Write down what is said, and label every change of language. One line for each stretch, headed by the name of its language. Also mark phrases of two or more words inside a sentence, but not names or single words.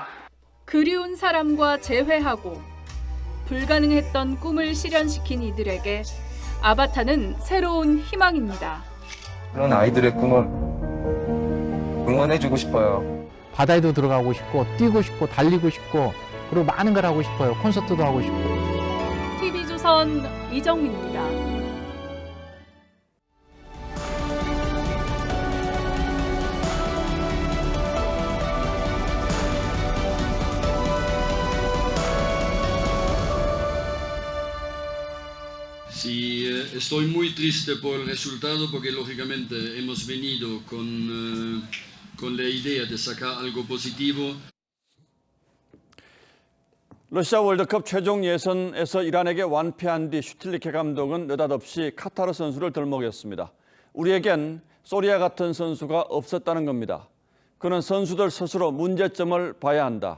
Korean: 그리운 사람과 재회하고 불가능했던 꿈을 실현시킨 이들에게 아바타는 새로운 희망입니다. 그런 아이들의 꿈을 응원해주고 싶어요. 바다에도 들어가고 싶고 뛰고 싶고 달리고 싶고 그리고 많은 걸 하고 싶어요. 콘서트도 하고 싶고. TV조선 이정민입니다.
Spanish: Sí, estoy muy triste por el resultado porque lógicamente hemos venido con la idea de sacar algo positivo.
Korean: 러시아 월드컵 최종 예선에서 이란에게 완패한 뒤 슈틸리케 감독은 느닷없이 카타르 선수를 들먹였습니다. 우리에겐 소리아 같은 선수가 없었다는 겁니다. 그는 선수들 스스로 문제점을 봐야 한다.